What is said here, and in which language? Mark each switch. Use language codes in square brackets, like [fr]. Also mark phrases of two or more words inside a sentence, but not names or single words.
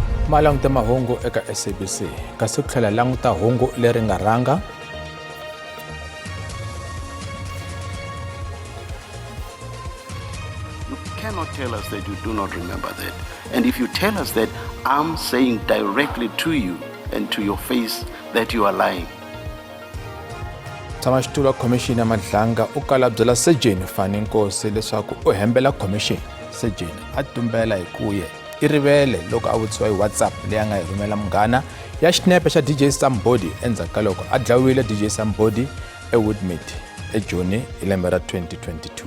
[ts] ma languta mahungu eka SABC kasi ku tlhela languta hungu leri nga rhanga [en] You cannot tell us that you do not remember that. And if you tell us that, I'm saying directly to you and to your face that you are lying. [ts] Tshamaxitulu wa khomixini ya madlanga u kala byela Sejeni Fani Nkosi leswaku u hembela khomixini. Sejeni a tumbela hi kuye i rivele loko a vutisiwa hi WhatsApp leyi a nga hi rhumela munghana ya xinepe xa DJ Somebody endzhaku ka loko a dlawiwile DJ Somebody eWoodmead eJoni hi lembe ra 2022.